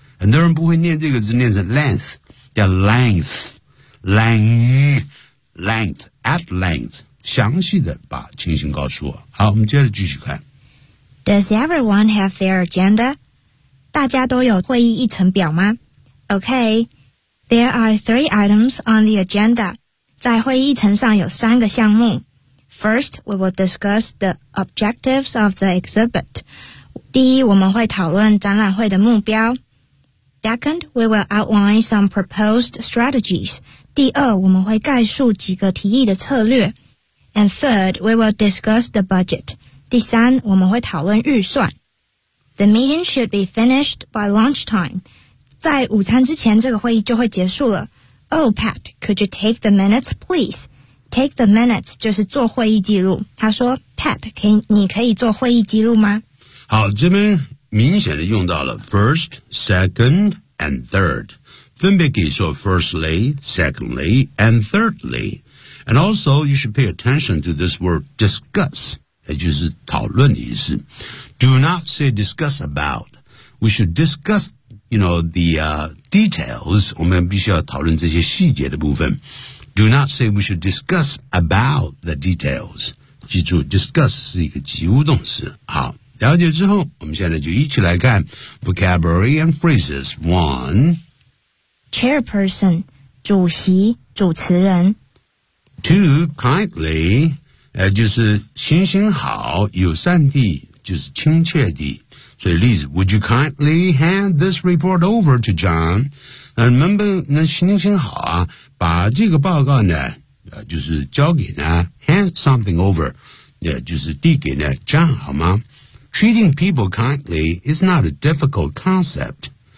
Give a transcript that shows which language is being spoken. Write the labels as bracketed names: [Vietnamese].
[Chinese] 很多人不会念这个字，念成 length, 叫 length, length, at length. 详细的把情形告诉我。好，我们接着继续看。 [English] Does everyone have their agenda? [Chinese] 大家都有会议议程表吗? [English] Okay, there are three items on the agenda. [Chinese] 在会议议程上有三个项目。 [English] First, we will discuss the objectives of the exhibit. [Chinese] 第一,我们会讨论展览会的目标。 [English] Second, we will outline some proposed strategies. [Chinese] 第二,我们会概述几个提议的策略。 [English] And third, we will discuss the budget. [Chinese] 第三,我们会讨论预算。 [English] The meeting should be finished by lunchtime. [Chinese] 在午餐之前这个会议就会结束了。 [English] Oh, Pat, could you take the minutes, please? [Chinese] Take the minutes 就是做会议记录。他说 ,Pat, 你可以做会议记录吗? 好,这边明显的用到了 first, second, and third. 分别给说 firstly, secondly, and thirdly. [English] And also, you should pay attention to this word discuss. [Chinese] 也就是讨论的意思。 [English] Do not say discuss about. We should discuss, you know, the, details. [Chinese] 我们必须要讨论这些细节的部分。 [English] Do not say we should discuss about the details. [Chinese] 记住 ,discuss 是一个及物动词。好。了解之后我们现在就一起来看 [English] vocabulary and phrases. One. [Chinese] Chairperson, 主席主持人。 [English] Two, kindly. [Chinese] 就是行行好友善地就是亲切地。所以例子 [English] ,would you kindly hand this report over to John? [Chinese] 能不能行行好啊把这个报告呢就是交给呢 ,hand something over, 就是递给呢 John, 好吗 ? [English] Treating people kindly is not a difficult concept.